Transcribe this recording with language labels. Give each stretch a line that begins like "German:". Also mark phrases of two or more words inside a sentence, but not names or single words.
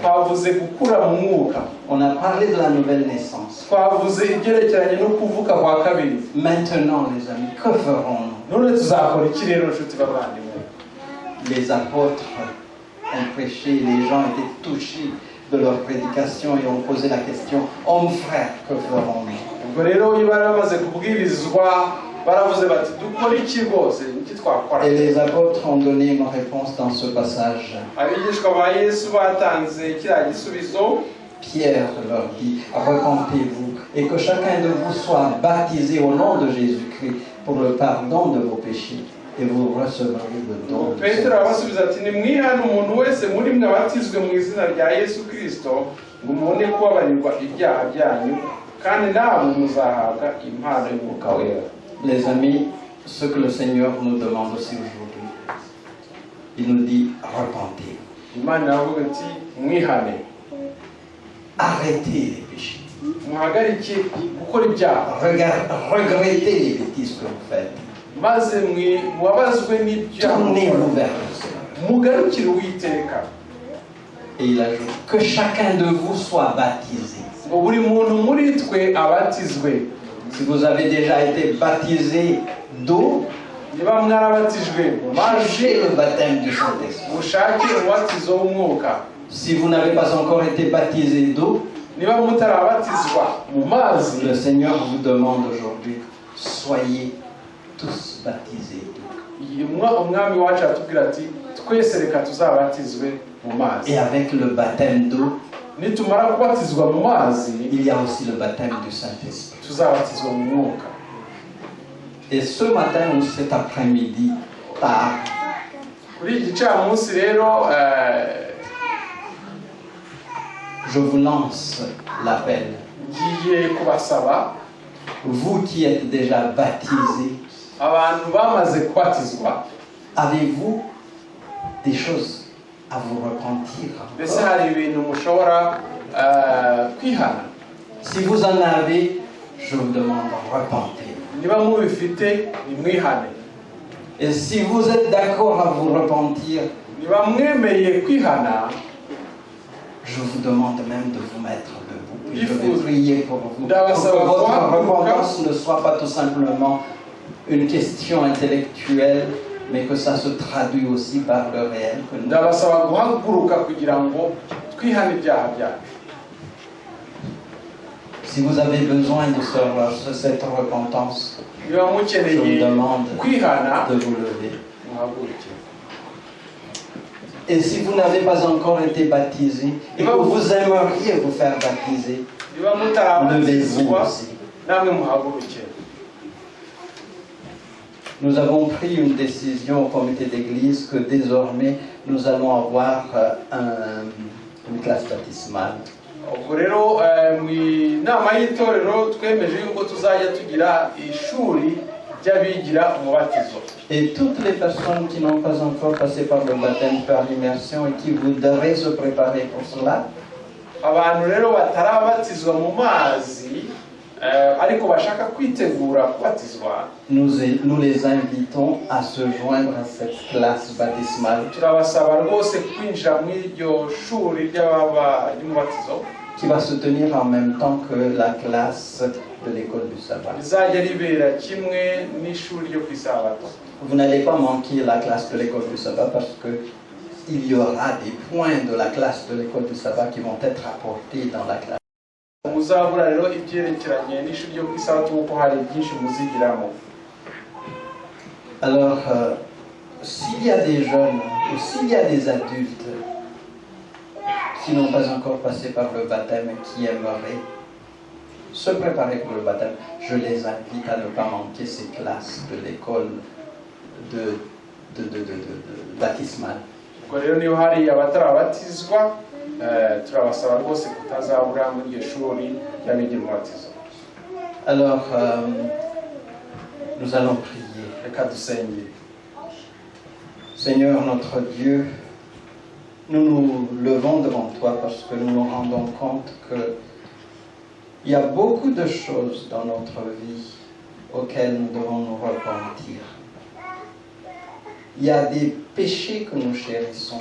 Kinyarwanda: Twavuze gukura mu mwuka.
French: On a parlé de la nouvelle naissance.
Kinyarwanda: Twavuze ibyerekeranye no kuvuka kwa kabiri.
French: Maintenant, les amis, que ferons-nous?
Kinyarwanda: None tuzakora iki rero nshuti bavandimwe?
French: Les apôtres ont prêché, les gens étaient touchés de leur prédication et ont posé la question, hommes frères, que ferons-nous?
Kinyarwanda: Ubwo rero iyo bari bamaze kubwirizwa baravuze bati dukora iki rwose iki twakora.
French: Et les apôtres ont donné une réponse dans ce passage.
Kinyarwanda: Abigishwa ba Yesu batanze kiriya gisubizo.
French: Pierre leur dit, repentez-vous et que chacun de vous soit baptisé au nom de Jésus-Christ pour le pardon de vos péchés et vous recevrez le don.
Kinyarwanda: Petero arabasubiza ati nimwihane umuntu wese muri mwe abatizwe mu izina rya Yesu Kristo ngo mubone kubabarirwa ibyaha byanyu kandi namwe muzahabwa impano y'Umwuka wera.
French: Les amis, ce que le Seigneur nous demande aussi aujourd'hui, il nous dit repentez-vous.
Kinyarwanda: Imana iravuga ati mwihane.
French: Arrêtez les péchés.
Kinyarwanda: Muhagarike gukora ibyaha.
French: Regrettez les bêtises que vous faites.
Kinyarwanda: Maze mwabazwe n'ibyaha.
French: Tournez-vous vers le Seigneur.
Kinyarwanda: Mugarukire Uwiteka.
French: Et il ajoute que chacun de vous soit baptisé.
Kinyarwanda: Ngo buri muntu muri twe abatizwe.
French: Si vous avez déjà été baptisé d'eau,
Kinyarwanda: niba mwarabatijwe mu mazi,
French: cherchez le baptême du Saint-Esprit.
Kinyarwanda: mushake umubatizo w'umwuka.
French: Si vous n'avez pas encore été baptisé d'eau,
Kinyarwanda: niba mutarabatizwa mu mazi,
French: le Seigneur vous demande aujourd'hui, soyez tous baptisés d'eau.
Kinyarwanda: umwami wacu atubwira ati twese reka tuzabatizwe mu mazi.
French: Et avec le baptême d'eau,
Kinyarwanda: nitumara kubatizwa mu mazi,
French: il y a aussi le baptême du Saint-Esprit.
Kinyarwanda: tuzabatizwa mu mwuka.
French: Et ce matin ou cet après-midi, tard,
Kinyarwanda: kuri iki gicamunsi rero
French: je vous lance l'appel.
Kinyarwanda: ngiye kubasaba,
French: Vous qui êtes déjà baptisés,
Kinyarwanda: abantu bamaze kubatizwa,
French: Avez-vous des choses à vous repentir?
Kinyarwanda: mbese hari ibintu mushobora kwihana?
French: Si vous en avez, je vous demande repentez.
Kinyarwanda: niba mubifite nimwihane.
French: Et si vous êtes d'accord à vous repentir,
Kinyarwanda: niba mwemeye kwihana,
French: je vous demande même de vous mettre debout. Et je vais prier pour vous. Pour que
Kinyarwanda: ndabasaba
French: votre
Kinyarwanda: guhaguruka,
French: repentance ne soit pas tout simplement une question intellectuelle, mais que ça se traduit aussi par le réel. Que nous...
Kinyarwanda: ndabasaba guhaguruka kugira ngo twihane ibyaha byacu.
French: Si vous avez besoin de cette repentance,
Kinyarwanda: niba
French: je vous
Kinyarwanda: mukeneye
French: demande
Kinyarwanda: kwihana,
French: de vous lever.
Kinyarwanda: muhaguruke.
French: Et si vous n'avez pas encore été baptisé et que vous aimeriez vous faire baptiser,
Kinyarwanda: niba
French: levez-vous
Kinyarwanda: mutarabatizwa
French: aussi.
Kinyarwanda: namwe muhaguruke.
French: Nous avons pris une décision au comité d'église que désormais nous allons avoir une classe baptismale.
Kinyarwanda: ubwo rero mu nama y'itorero twemeje yuko tuzajya tugira ishuri ry'abigira umubatizo.
French: Et toutes les personnes qui n'ont pas encore passé par le baptême par immersion et qui voudraient se préparer pour cela,
Kinyarwanda: abantu rero batarabatizwa mu mazi ariko bashaka kwitegura kubatizwa,
French: nous les invitons à se joindre à cette classe baptismale
Kinyarwanda: turabasaba rwose kwinjira mu iryo shuri ry'umubatizo
French: qui va se tenir en même temps que la classe de l'école du sabbat.
Kinyarwanda: rizajya ribera kimwe n'ishuri ryo ku isabato.
French: Vous n'allez pas manquer la classe de l'école du sabbat parce qu'il y aura des points de la classe de l'école du sabbat qui vont être apportés dans la classe.
Kinyarwanda: muzabura rero ibyerekeranye n'ishuri ryo ku isabato kuko hari byinshi muzigiramo.
French: Alors, s'il y a des jeunes ou s'il y a des adultes qui n'ont pas encore passé par le baptême et qui aimeraient se préparer pour le baptême, je les invite à ne pas manquer ces classes de l'école de baptismale.
Kinyarwanda: ubwo rero niba hari abatarabatizwa turabasaba rwose kutazabura muri iryo shuri ry'abigira umubatizo.
French: Alors, nous allons prier.
Kinyarwanda: reka dusengere.
French: Seigneur notre Dieu, nous nous levons devant toi parce que nous nous rendons compte qu'il y a beaucoup de choses dans notre vie auxquelles nous devons nous repentir. Il y a des péchés que nous chérissons.